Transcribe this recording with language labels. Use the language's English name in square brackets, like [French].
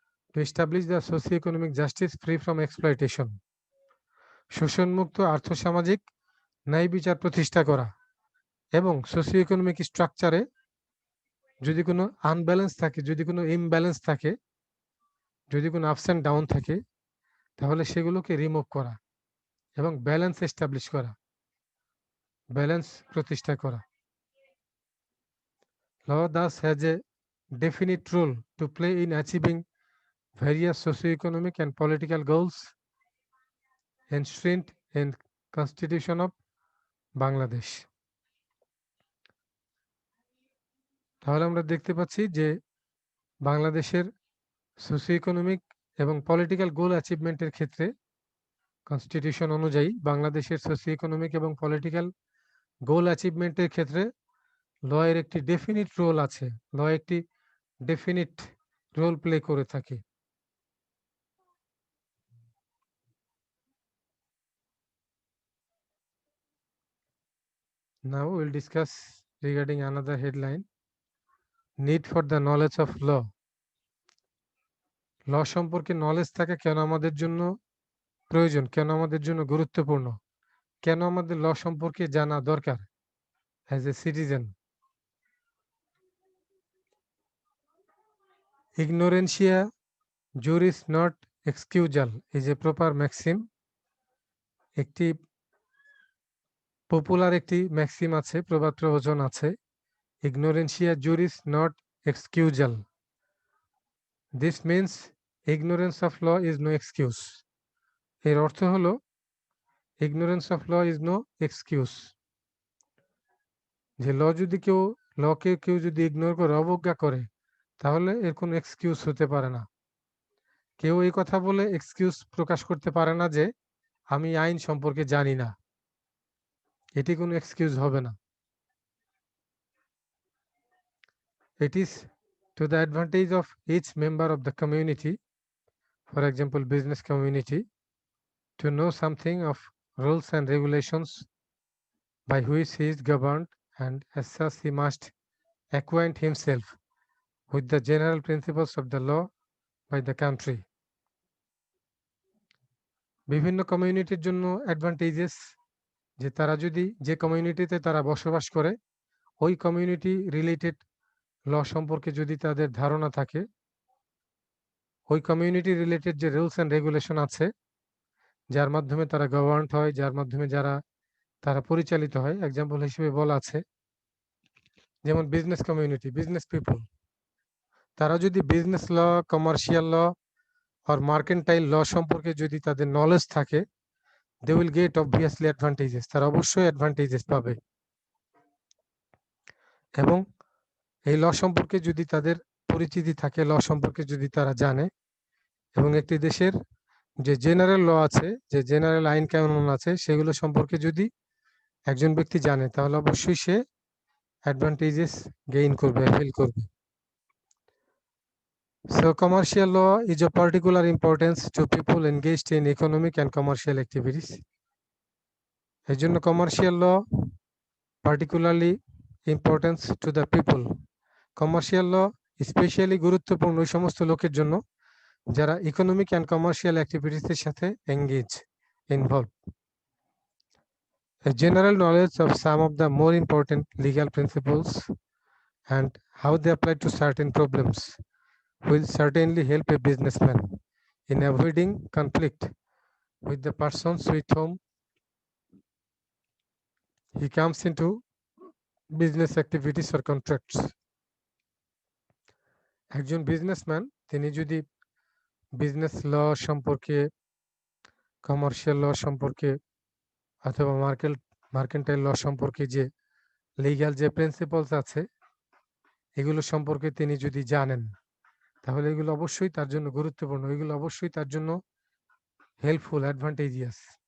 [English] to establish the socio economic justice free from exploitation, [Bangla] শোষণমুক্ত আর্থসামাজিক ন্যায় বিচার প্রতিষ্ঠা করা, এবং সোশিও ইকোনমিক স্ট্রাকচারে যদি কোনো আনব্যালেন্স থাকে, যদি কোনো ইমব্যালেন্স থাকে, যদি কোনো আপস অ্যান্ড ডাউন থাকে, তাহলে সেগুলোকে রিমুভ করা এবং ব্যালেন্স এস্টাবলিশ করা, ব্যালেন্স প্রতিষ্ঠা করা। [English] Law thus has a definite role to play in achieving various socio-economic and political goals enshrined in Constitution of Bangladesh. [Bangla] তাহলে আমরা দেখতে পাচ্ছি যে বাংলাদেশের সোশিও ইকোনমিক এবং পলিটিক্যাল গোল অ্যাচিভমেন্টের ক্ষেত্রে কনস্টিটিউশন অনুযায়ী বাংলাদেশের সোশিও ইকোনমিক এবং পলিটিক্যাল গোল অ্যাচিভমেন্টের ক্ষেত্রে ল এর একটি ডেফিনিট রোল আছে, ল একটি ডেফিনিট রোল প্লে করে থাকে। [English] Now we'll discuss regarding another headline, need for the knowledge of law. [Bangla] ল সম্পর্কে নলেজ থাকা কেন আমাদের জন্য প্রয়োজন, কেন আমাদের জন্য গুরুত্বপূর্ণ, কেন আমাদের ল সম্পর্কে জানা দরকার [English] As a citizen. [Latin] Ignorantia juris not excusal [English] is a proper maxim. [Bangla] একটি পপুলার একটি ম্যাক্সিম আছে, প্রবাদ প্রবচন আছে, [Latin] ignorantia juris not excusal. [English] This means ignorance of law is no excuse. [Bangla] এর অর্থ হলো [English] ignorance of law is no excuse, [Bangla] যে লকে কেউ যদি ইগনোর করে, অবজ্ঞা করে, তাহলে এর কোনো এক্সকিউজ হতে পারে না। কেউ এই কথা বলে এক্সকিউজ প্রকাশ করতে পারে না যে আমি আইন সম্পর্কে জানি না, এটি কোনো এক্সকিউজ হবে না। [English] It is to the advantage of each member of the community, for example business community, to know something of rules and regulations by which he is governed, and as such he must acquaint himself with the general principles of the law by the country. [Bangla] বিভিন্ন কমিউনিটির জন্য advantages, যে তারা যদি যে কমিউনিটিতে তারা বসবাস করে ওই কমিউনিটি রিলেটেড ল সম্পর্কে যদি তাদের ধারণা থাকে, ওই কমিউনিটি রিলেটেড যে রুলস অ্যান্ড রেগুলেশন আছে যার মাধ্যমে তারা গভর্নড হয়, যার মাধ্যমে তারা পরিচালিত হয়, এক্সাম্পল হিসেবে বলা আছে যেমন বিজনেস কমিউনিটি, বিজনেস পিপল, তারা যদি বিজনেস ল, কমার্শিয়াল ল আর মার্কেন্টাইল ল সম্পর্কে যদি তাদের নলেজ থাকে, [English] they will get obviously advantages, [Bangla] তারা অবশ্যই অ্যাডভান্টেজেস পাবে। এবং এই ল সম্পর্কে যদি তাদের পরিচিতি থাকে, ল সম্পর্কে যদি তারা জানে, এবং একটি দেশের যে জেনারেল ল আছে, যে জেনারেল আইন কানুন আছে, সেগুলো সম্পর্কে যদি একজন ব্যক্তি জানে, তাহলে অবশ্যই সে অ্যাডভান্টেজেস গেইন করবে, অ্যাভেল করবে। [English] So commercial law is of particular importance to people engaged in economic and commercial activities. [Bangla] এই জন্য [English] Commercial law particularly importance to the people. [Bangla] Commercial law specially গুরুত্বপূর্ণ ওই সমস্ত লোকের জন্য যারা ইকোনমিক অ্যান্ড কমার্শিয়াল অ্যাক্টিভিটিসের সাথে engage, involve. [English] A general knowledge of some of the more important legal principles and how they apply to certain problems will certainly help a businessman in avoiding conflict with the persons with whom he comes into business activities or contracts. [Bangla] একজন businessman তিনি যদি business ল সম্পর্কে, commercial ল সম্পর্কে অথবা mercantile ল সম্পর্কে যে legal যে principles আছে এগুলো সম্পর্কে তিনি যদি জানেন, তাহলে এগুলো অবশ্যই তার জন্য গুরুত্বপূর্ণ, এগুলো অবশ্যই তার জন্য হেল্পফুল, অ্যাডভান্টেজিয়াস।